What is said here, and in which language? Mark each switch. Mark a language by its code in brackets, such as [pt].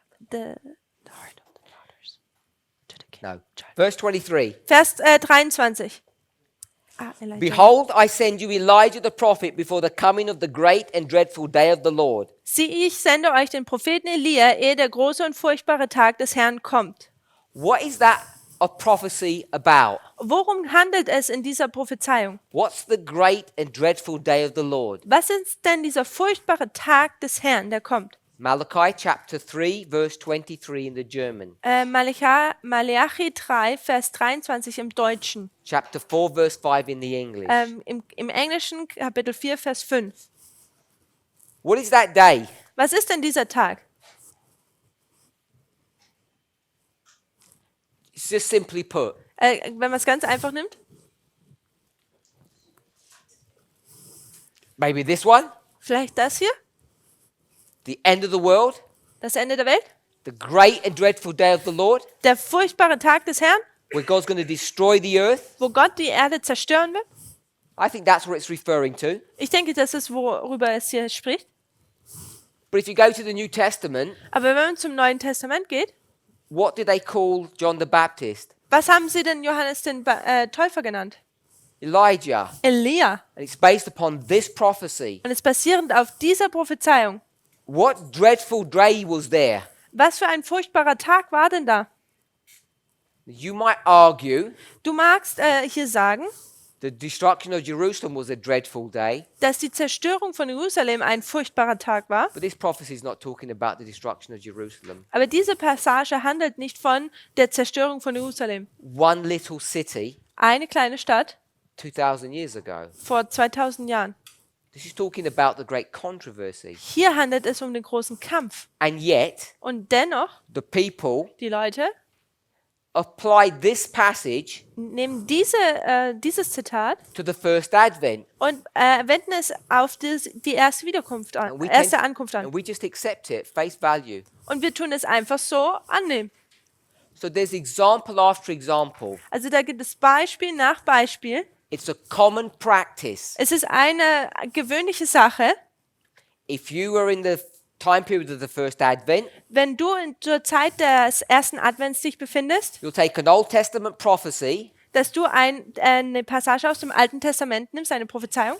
[en] The heart of the daughters to the king. No. Verse 23. [de] Vers 23. Ah, Elijah. [en] Behold, I send you Elijah the prophet before the coming of the great and dreadful day of the Lord. [de] Sieh, ich sende euch den Propheten Elia, ehe der große und furchtbare Tag des Herrn kommt. [en] What is that a prophecy about? [de] Worum handelt es in dieser Prophezeiung? [en] What's the great and dreadful day of the Lord? [de] Was ist denn dieser furchtbare Tag des Herrn, der kommt? [en] Malachi chapter 3, verse 23 in the German. [de] Maleachi 3, Vers 23 im Deutschen. [en] Chapter 4, verse 5 in the English. [de] Im Englischen Kapitel 4, Vers 5. [en] What is that day? [de] Was ist denn dieser Tag? [en] It's just simply put. [de] Wenn man es ganz einfach nimmt. [en] Maybe this one, [de] Vielleicht das hier, [en] the end of the world, [de] das Ende der Welt. [en] the great and dreadful day of the Lord, [de] Der furchtbare Tag des Herrn, [en] where God's going to destroy the earth. [de] wo Gott die Erde zerstören wird. [en] I think that's what it's referring to. [de] Ich denke, das ist, worüber es hier spricht. [en] But if you go to the New Testament, [de] Aber wenn man zum Neuen Testament geht, [en] what did they call John the Baptist? [de] was haben sie denn Johannes den Täufer genannt? [en] Elijah. [de] Elia. [en] And it's based upon this prophecy. [de] Und es ist basierend auf dieser Prophezeiung. [en] What dreadful day was there? [de] Was für ein furchtbarer Tag war denn da? [en] You might argue [de] Du magst hier sagen, [en] the destruction of Jerusalem was a dreadful day, [de] dass die Zerstörung von Jerusalem ein furchtbarer Tag war. [en] but this prophecy is not talking about the destruction of Jerusalem. [de] Aber diese Passage handelt nicht von der Zerstörung von Jerusalem. [en] One little city [de] Eine kleine Stadt [en] 2,000 years ago. [de] vor 2000 Jahren. [en] This is talking about the great controversy. [de] Hier handelt es um den großen Kampf. [en] And yet, [de] Und dennoch, [en] the people [de] die Leute [en] applied this passage [de] nehmen dieses Zitat [en] to the first advent. [de] und wenden es auf die erste Wiederkunft an, [en] And [de] erste Ankunft an. [en] and we just accept it, face value. [de] Und wir tun es einfach so annehmen. [en] So there's example after example. [de] Also da gibt es Beispiel nach Beispiel. [en] It's a common practice. [de] Es ist eine gewöhnliche Sache, [en] If you were in the time period of the first advent, [de] wenn du zur Zeit des ersten Advents dich befindest, [en] you'll take an Old Testament prophecy [de] dass du eine Passage aus dem Alten Testament nimmst, eine Prophezeiung,